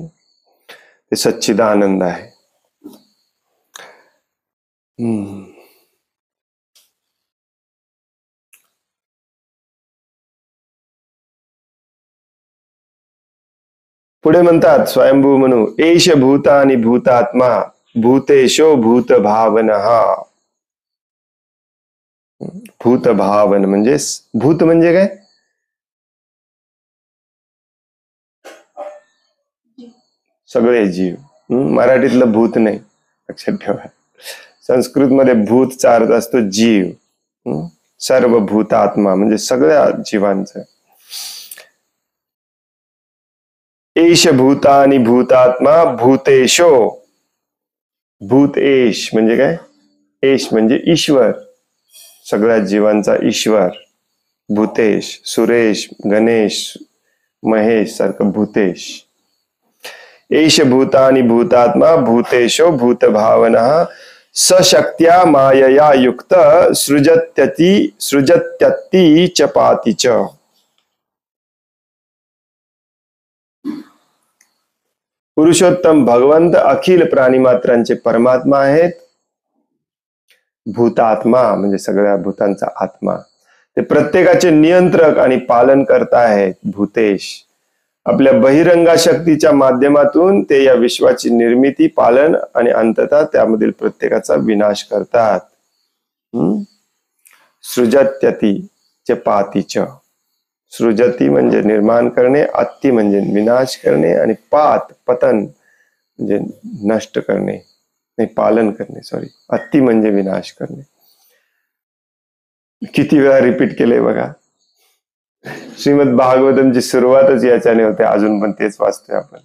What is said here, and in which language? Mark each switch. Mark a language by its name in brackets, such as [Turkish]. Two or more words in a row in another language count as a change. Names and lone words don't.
[Marathi] ते सच्चिदानंद आहे. पुढे म्हणतात स्वयंभू म्हणू [Sanskrit] एष भूतानि भूतात्मा भूतेशो भूत भावनः. [Marathi] भूत भावन म्हणजे भूत म्हणजे काय? सगळे जीव. मराठीतलं भूत नाही, लक्षात ठेवा. संस्कृत मध्ये भूतचा अर्थ असतो जीव. सर्व भूतात्मा म्हणजे सगळ्या जीवांचं. [Sanskrit] एष भूतानि भूतात्मा भूतेशो. [Marathi] भूतेश म्हणजे काय? एश म्हणजे ईश्वर, सगळ्या जीवांचा ईश्वर. भूतेश, सुरेश, गणेश, महेश सारखं भूतेश. [Sanskrit] एष भूतानि भूतात्मा भूतेशो भूत भावना सशक्त्या मायया युक्त सृजत्यति च पाति च. [Marathi] पुरुषोत्तम भगवंत अखिल प्राणीमात्रांचे परमात्मा आहेत. भूतात्मा म्हणजे सगळ्या भूतांचा आत्मा. ते प्रत्येकाचे नियंत्रक आणि पालन करता आहेत. भूतेश आपल्या बहिरंगा शक्तीच्या माध्यमातून ते या विश्वाची निर्मिती, पालन आणि अंततः त्यामधील प्रत्येकाचा विनाश करतात. [Sanskrit] सृजत्यति च पाति च. [Marathi] सृजती म्हणजे निर्माण करणे, अति म्हणजे विनाश करणे, आणि पात पतन म्हणजे नष्ट करणे, नाही पालन करणे, सॉरी. अति म्हणजे विनाश करणे. किती वेळा रिपीट केले बघा. श्रीमद भागवतमची सुरुवातच याच्याने होते, अजून पण तेच वाचतोय आपण.